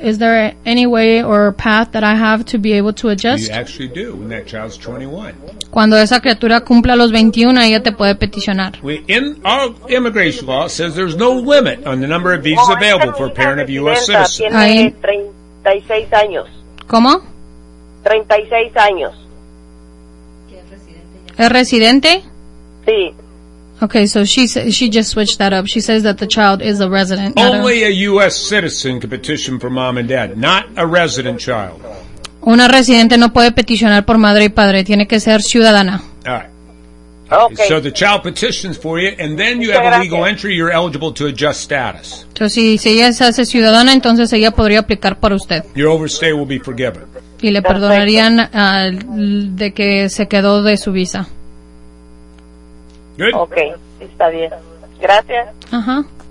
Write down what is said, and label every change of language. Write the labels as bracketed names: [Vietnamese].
[English] Is there any way or path that I have to be able to adjust? You actually do when that child's 21. [Spanish] Cuando esa criatura cumpla los 21, ella te puede peticionar. [English] In our immigration law, says there's no limit on the number of visas available for a parent of U.S. citizen. [Spanish] Tiene 36 años. ¿Cómo? 36 años. ¿Es residente? Sí. [English] Okay, so she just switched that up. She says that the child is a resident. Only a U.S. citizen can petition for mom and dad, not a resident child. [Spanish] Una residente no puede peticionar por madre y padre. Tiene que ser ciudadana. [English] All right. Okay. So the child petitions for you, and then you have a legal entry. You're eligible to adjust status. [Spanish] Entonces, si ella se hace ciudadana, entonces ella podría aplicar para usted. [English] Your overstay will be forgiven. [Spanish] Y le perdonarían de que se quedó de su visa. [English] Good. [Spanish] Okay, está bien. Gracias. Uh-huh.